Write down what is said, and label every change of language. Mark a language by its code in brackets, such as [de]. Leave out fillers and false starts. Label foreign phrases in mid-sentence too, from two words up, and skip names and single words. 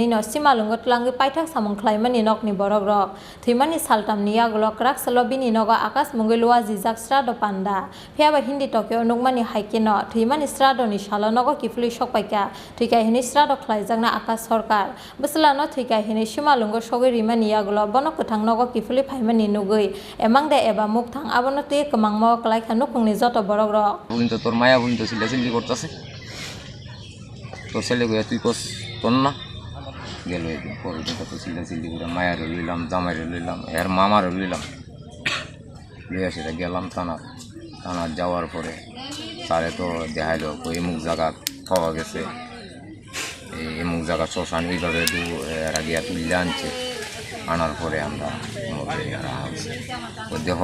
[trp] no simalungo tlangi paithak samung khlaimani nokni borok rok thimani saltamni yagolo krak salobini nogo Akas mungilwa jijak srado panda phiaba hindi tokyo nukmani haike no thimani srado ni salo nogo kifli sokpaika thika hini srado khlaijakna Akas Sarkar busla no thika hini simalungo sogiri mani yagolo bono kwthang nogo kifuli phaimani nugui emangde eba mukthang abono tui kwmangma klaikha nukungni joto borok rok [bn] বুঝিন তো তোর মায়া বুঝিন তো চিল্লাচিল্লি করতেছে তোর ছেলে গিয়া তুই কস তোর না গেল একদিন পরের দিন কত চিল্লাচিল্লি করে মায়ারে লইলাম জামাইরে লইলাম এর মামারে লইলাম লইয়া সেটা গেলাম থানা যাওয়ার পরে তারে তো দেখাইলো এমুক জায়গা পাওয়া গেছে এমুক জায়গা শ্মশান এইভাবে এরা গিয়া তুললে আনছে আনার পরে আমরা দেহ